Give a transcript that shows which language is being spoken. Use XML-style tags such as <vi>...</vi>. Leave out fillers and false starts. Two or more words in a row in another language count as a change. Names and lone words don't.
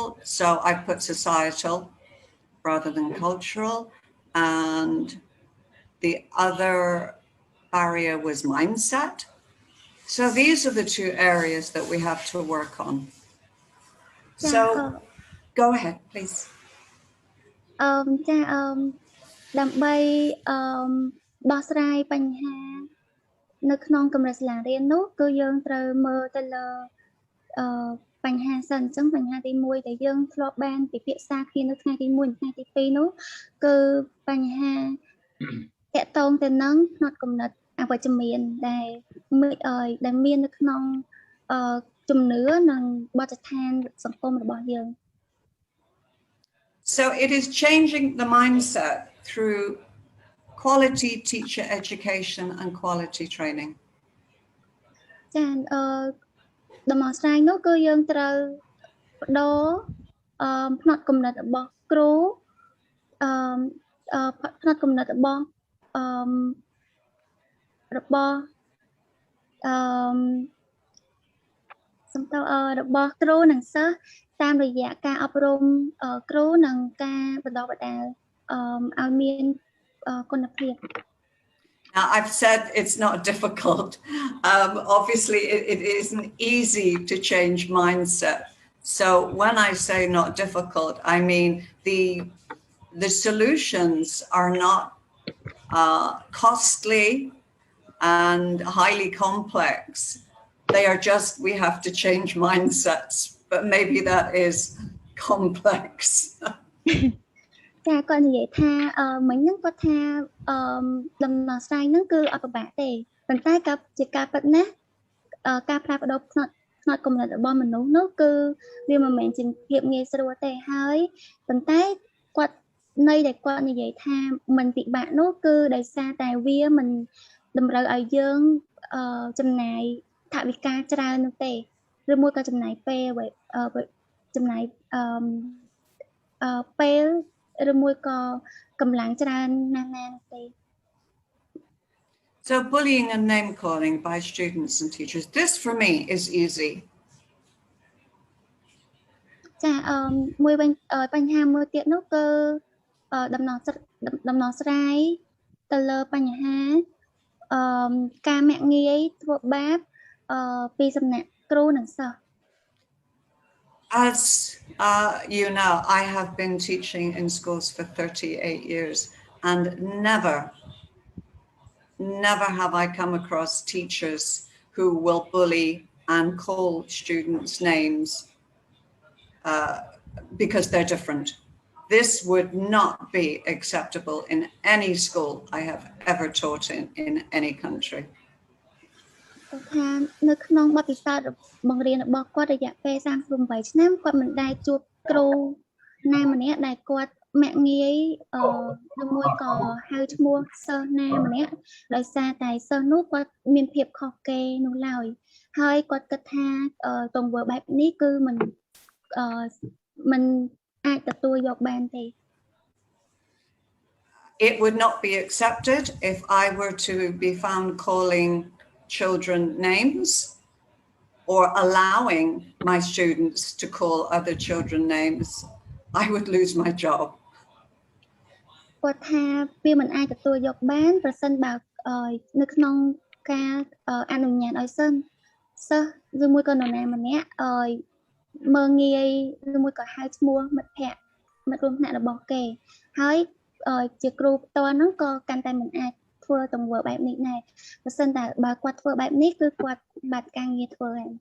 <en>So I put societal rather than cultural. And the other barrier was mindset. So these are the two areas that we have to work on. So go ahead, please.</en> <km>ចាដើម្បីដោះស្រាយបញ្ហានៅក្នុងកម្រិតសាលារៀននោះគឺយើងត្រូវមើលទៅលើបញ្ហាសិនអញ្ចឹងបញ្ហាទី1ដែលយើងធ្លាប់បានពិភាក្សាគ្នានៅថ្ងៃទី1និងថ្ងៃទី2នោះគឺបញ្ហាតាក់ទងទៅនឹងផ្នត់គំនិតអវិជ្ជមានដែលមាននៅក្នុងជំនឿនិងបទដ្ឋានសង្គមរបស់យើង</km> <en>So it is changing the mindset through quality teacher education and quality training.</en> <km>ចាដំណោះស្រាយនោះគឺយើងត្រូវបដូរផ្នត់គំនិតរបស់គ្រូផ្នត់គំនិតរបស់របស់គ្រូនិងសិស្សតាមរយៈការអប់រំគ្រូនិងការបណ្ដុះបណ្ដាលឲ្យមានគុណភាព</km> <en>Now, I've said it's not difficult. Obviously, it isn't easy to change mindset. So when I say not difficult, I mean the solutions are not costly and highly complex. They are just, we have to change mindsets, but maybe that is complex.</en> <km>ចាគាត់និយាយថាមិញហ្នឹងគាត់ថាដំណោះស្រាយហ្នឹងគឺអត់ពិបាកទេប៉ុន្តែក៏ជាការពិតណា ស់ការផ្លាស់ប្ដូរផ្នត់គំនិតរបស់មនុស្សនោះគឺវាមិនមែនជាភាពងាយស្រួលទេហើយប៉ុន្តែគាត់ដែលគាត់និយាយថាមិនពិបាកនោះគឺដោយសារតែវាមិនតម្រូវឲ្យយើងចំណាយថវិកាច្រើននោះទេឬមួយក៏ចំណាយពេលចំណាយពេលឬមួយក៏កម្លាំងច្រើនណាស់នោះទេ</km> <en>So bullying and name calling by students and teachers, this for me is easy.</en> <km>ចាមួយវិញបញ្ហាមួយទៀតនោះគឺដំណោះស្រាយទៅលើបញ្ហាការមាក់ងាយធ្វើបាបពីសំណាក់គ្រូនិងសិស្ស</km> <en>As you know, I have been teaching in schools for 38 years and never have I come across teachers who will bully and call students names because they're different. This would not be acceptable in any school I have ever taught in any country.</en> <km>គាត់ថានៅក្នុងបទពិសោធន៍បង្រៀនរបស់គាត់រយៈពេល38ឆ្នាំគាត់មិនដែលជួបគ្រូណាម្នាក់ដែលគាត់មាក់ងាយឬមួយក៏ហៅឈ្មោះសិស្សណាម្នាក់ដោយសារតែសិស្សនោះគាត់មានភាពខុសគេនោះឡើយហើយគាត់គិតថាទង្វើបែបនេះគឺមិនអាចទទួលយកបានទេ</km> <en>It would not be accepted if I were to be found calling children names or allowing my students to call other children names. I would lose my job.</en> <km>គាត់ថាវាមិនអាចទទួលយកបានប្រសិនបើនៅក្នុងការអនុញ្ញាតឲ្យសិស្សឬមួយក៏នរណាម្នាក់មើងងាយឬមួយក៏ហៅឈ្មោះមិត្តភ័ក្តិមិត្តរួមថ្នាក់របស់គេហើយជាគ្រូផ្ទាល់ហ្នឹងក៏កាន់តែមិនអាចធ្វើទង្វើបែបនេះដែរប្រសិនតែបើគាត់ធ្វើបែបនេះគឺគាត់បាត់ការងារធ្វើហើយ</km>